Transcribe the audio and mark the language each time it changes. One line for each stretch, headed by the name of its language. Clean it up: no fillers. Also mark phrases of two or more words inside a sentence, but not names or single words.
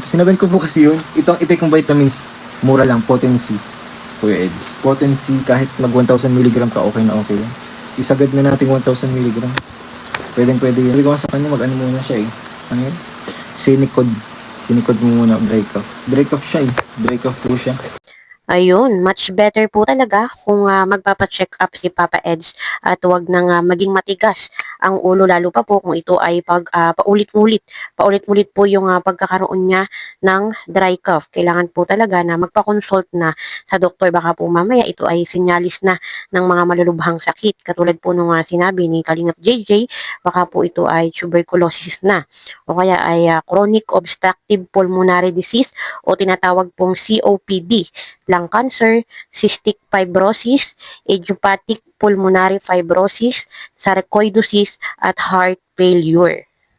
Filipino: Sinabihan ko po kasi yun, ito ang i-take kong vitamins. Mura lang, potency. Kuya Eds. Potency kahit mag 1,000 mg ka, okay na okay yan. Isagad na natin 1,000 mg. Pwede yan. Sabi ko sa kanya, muna siya eh. Ano yun? Sinicod mo muna,
English: dry cough. Dry cough
Filipino: siya eh.
English: Dry cough
Filipino: po siya. Ayun,
English: much better
Filipino: po talaga kung magpapacheck up si Papa Eds at huwag nang maging matigas ang ulo lalo pa po kung ito ay paulit-ulit po yung pagkakaroon niya ng
English: dry cough.
Filipino: Kailangan po talaga na magpa-consult na sa doktor, baka po mamaya ito ay sinyalis na ng mga malulubhang sakit. Katulad po nung sinabi ni Kalingap JJ, baka po ito ay tuberculosis na o kaya ay
English: chronic obstructive pulmonary disease
Filipino: o tinatawag pong COPD.
English: Lung cancer, cystic fibrosis, idiopathic pulmonary fibrosis, sarcoidosis, at heart failure.